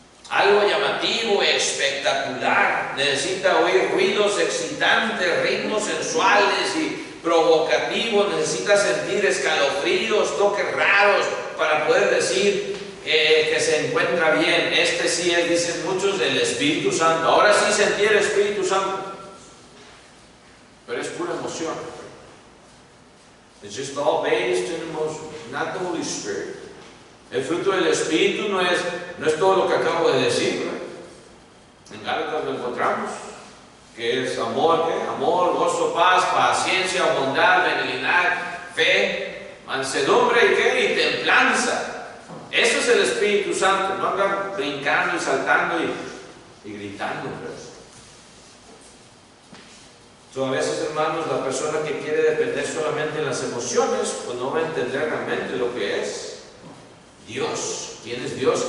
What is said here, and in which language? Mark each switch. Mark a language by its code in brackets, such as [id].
[es] Algo llamativo, espectacular. Necesita oír ruidos excitantes, ritmos sensuales y provocativos. Necesita sentir escalofríos, toques raros para poder decir que se encuentra bien. Este sí es, dicen muchos, del Espíritu Santo. Ahora sí sentí el Espíritu Santo. Pero es pura emoción. [en] It's just all based in emotion, not the Holy Spirit. [es] El fruto del Espíritu no es todo lo que acabo de decir, ¿no? En Gálatas lo encontramos, que es amor, ¿qué? Amor, gozo, paz, paciencia, bondad, benignidad, fe, mansedumbre y ¿qué? Y templanza. Eso es el Espíritu Santo, no andar brincando y saltando y gritando, ¿no? A veces, hermanos, la persona que quiere depender solamente de las emociones, pues no va a entender realmente lo que es Dios. ¿Quién es Dios?